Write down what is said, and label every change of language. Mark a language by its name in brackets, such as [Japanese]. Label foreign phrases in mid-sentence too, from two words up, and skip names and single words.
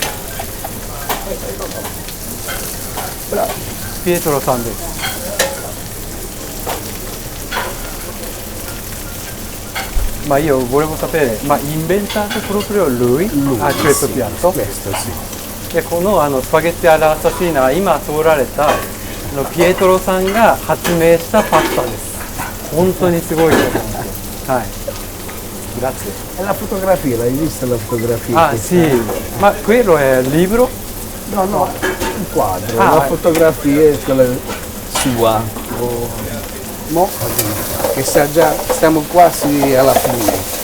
[Italian] Pietro Sande. Ma io volevo sapere, ma inventato proprio lui a questo piatto? Questo sì. [Japanese] でこのスパゲッティアラアサシーナは今通られたピエトロさんが発明したパスタです。本当にすごいと思いますよ。はい。Grazie. [Italian] E la fotografia, l'hai vista la fotografia? Ah sì, ma quello è il libro? No, un quadro, Ah, la fotografia è quella sua. Mo, che stiamo quasi alla fine.